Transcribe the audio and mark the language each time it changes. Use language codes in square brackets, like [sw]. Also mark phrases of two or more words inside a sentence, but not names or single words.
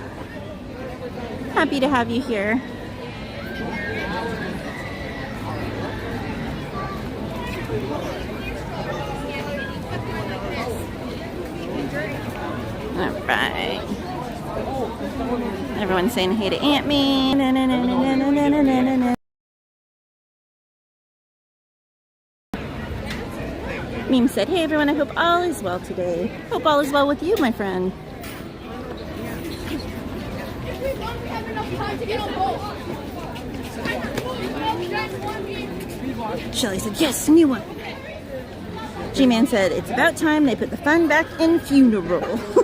[en] Happy to have you here. All right. Everyone's saying hey to Aunt Me. Na, na, na, na, na, na, na, na, na. Meme said, hey everyone, I hope all is well today. Hope all is well with you, my friend. Shelly said, yes, new one. G-Man said, it's about time they put the fun back in funeral.